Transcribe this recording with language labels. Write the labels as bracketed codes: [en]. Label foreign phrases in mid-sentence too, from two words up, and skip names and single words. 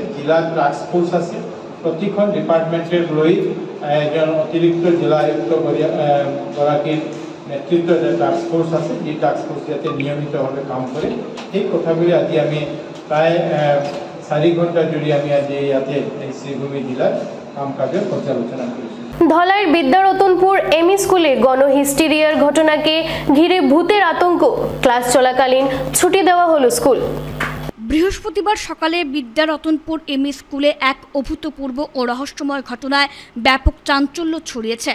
[as] জিলা [en] task force [as] আছে, প্ৰতিখন ডিপাৰ্টমেণ্টে লৈ এজন অতিৰিক্ত জিলা আয়ুক্ত গৰাকীৰ নেতৃত্বত [en] task force [as] আছে, যি [en] task force [as] যাতে নিয়মিতভাৱে কাম কৰে। সেই কথাবোৰে আজি আমি প্ৰায় 4 ঘণ্টা জুৰি আমি আজি ইয়াতে এই শ্ৰীভূমি জিলাত কাম [bn] কাজের পর্যালোচনা করেছি। ধলাইর বিদ্যারতনপুর এমই স্কুলে গণহিস্টেরিয়ার ঘটনাকে ঘিরে ভূতের আতঙ্ক, ক্লাস চলাকালীন ছুটি দেওয়া হলো স্কুল। বৃহস্পতিবার সকালে বিদ্যারতনপুর এমই স্কুলে এক অভূতপূর্ব ও রহস্যময় ঘটনায় ব্যাপক চাঞ্চল্য ছড়িয়েছে।